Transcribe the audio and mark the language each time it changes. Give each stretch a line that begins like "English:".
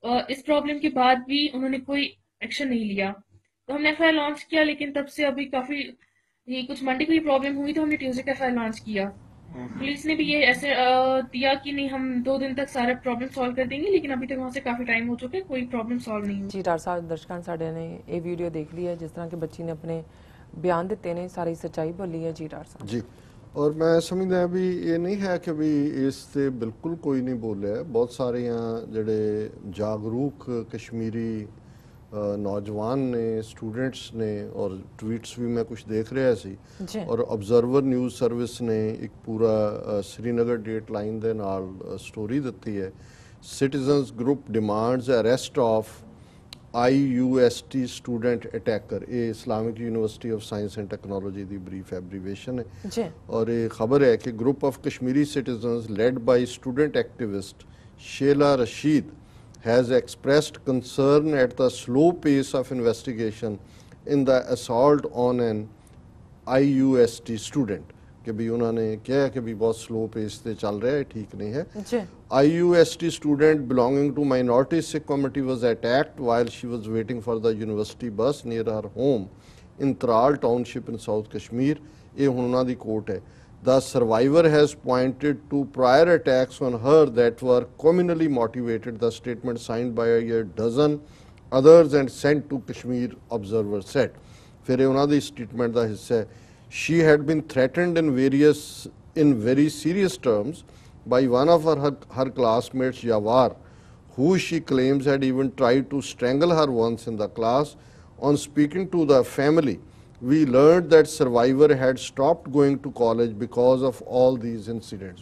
Hindi: इस प्रॉब्लम के बाद भी उन्होंने कोई एक्शन नहीं लिया, तो हमने एफआईआर लॉन्च किया, लेकिन तब से अभी काफी, ये कुछ मंडे को ही प्रॉब्लम हुई तो हमने ट्यूसडे का एफआईआर लॉन्च किया। पुलिस ने भी ये ऐसे दिया कि नहीं, हम 2 दिन तक सारा प्रॉब्लम सॉल्व कर देंगे, लेकिन अभी तक वहाँ से काफी टाइम हो चुका है, कोई प्रॉब्लम सॉल्व नहीं हुई। जी डॉक्टर साहब, दर्शकों साढ़े ने ये वीडियो देख ली है, जिस तरह के बच्ची ने अपने बयान दिते ने, सारी सच्चाई बोली है। जी डॉक्टर साहब जी,
Punjabi: ਔਰ ਮੈਂ ਸਮਝਦਾ ਵੀ ਇਹ ਨਹੀਂ ਹੈ ਕਿ ਵੀ ਇਸ ਤੇ ਬਿਲਕੁਲ ਕੋਈ ਨਹੀਂ ਬੋਲਿਆ। ਬਹੁਤ ਸਾਰੀਆਂ ਜਿਹੜੇ ਜਾਗਰੂਕ ਕਸ਼ਮੀਰੀ ਨੌਜਵਾਨ ਨੇ, ਸਟੂਡੈਂਟਸ ਨੇ, ਔਰ ਟਵੀਟਸ ਵੀ ਮੈਂ ਕੁਝ ਦੇਖ ਰਿਹਾ ਸੀ ਜੀ ਔਰ ਆਬਜ਼ਰਵਰ ਨਿਊਜ਼ ਸਰਵਿਸ ਨੇ ਇੱਕ ਪੂਰਾ ਸ੍ਰੀਨਗਰ ਡੇਟ ਲਾਈਨ ਦੇ ਨਾਲ ਸਟੋਰੀ ਦਿੱਤੀ ਹੈ।
English: Citizens group demands arrest of IUST student attacker.
Hindi: ये Islamic university of science and technology की ब्रीफ एब्रीवेशन है जी और ये खबर है कि
English: group of Kashmiri citizens led by student activist Shehla Rashid has expressed concern at the slow pace of investigation in the assault on an IUST student
Hindi: कि भी उन्होंने कहा कि भी बहुत स्लो पेस से चल रहा है, ठीक नहीं है। जी
English: IUST student belonging to minority Sikh community was attacked while she was waiting for the university bus near her home in Tral township in South Kashmir।
Punjabi: ये हुण उन्हां दी कोट है।
English: The survivor has pointed to prior attacks on her that were communally motivated, the statement signed by a dozen others and sent to Kashmir Observer said।
Punjabi: फिर ये उन्हां दी statement दा हिस्सा है।
English: She had been threatened in very serious terms by one of her classmates, Jawar, who she claims had even tried to strangle her once in the class. On speaking to the family, we learned that survivor had stopped going to college because of all these incidents.